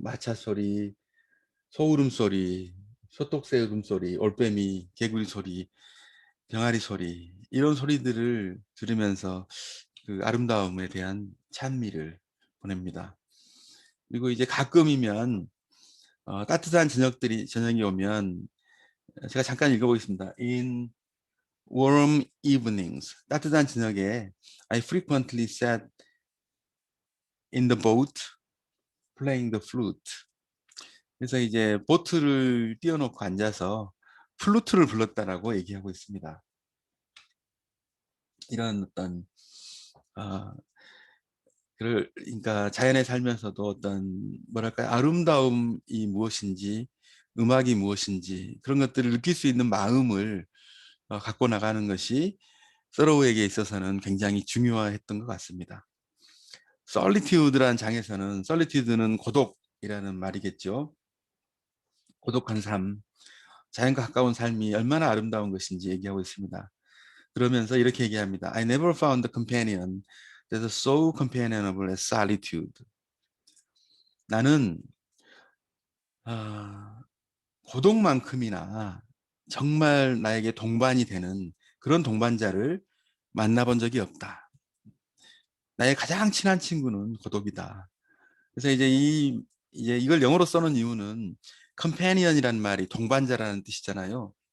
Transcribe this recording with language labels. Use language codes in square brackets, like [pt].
[ko] 마차 소리, 소울음 소리, 소떡새 울음소리, 올빼미, 개구리 소리, 병아리 소리, 이런 소리들을 들으면서 그 아름다움에 대한 찬미를 보냅니다. 그리고 이제 가끔이면 따뜻한 저녁이 오면 제가 잠깐 읽어보겠습니다. [en] In warm evenings, [ko] 따뜻한 저녁에 [en] I frequently sat in the boat playing the flute. [ko] 그래서 이제 보트를 띄워놓고 앉아서 플루트를 불렀다라고 얘기하고 있습니다. 이런 어떤 어, 그러니까 자연에 살면서도 어떤 뭐랄까 아름다움이 무엇인지 음악이 무엇인지 그런 것들을 느낄 수 있는 마음을 갖고 나가는 것이 서로에게 있어서는 굉장히 중요했던 것 같습니다. 솔리튜드란 장에서는 솔리튜드는 고독이라는 말이겠죠. 고독한 삶, 자연과 가까운 삶이 얼마나 아름다운 것인지 얘기하고 있습니다. 그러면서 이렇게 얘기합니다. [en] I never found a companion that is so companionable as solitude. [ko] 나는 아, 고독만큼이나 정말 나에게 동반이 되는 그런 동반자를 만나본 적이 없다. 나의 가장 친한 친구는 고독이다. 그래서 이제 이걸 영어로 써놓은 이유는 companion이라는 말이 동반자라는 뜻이잖아요.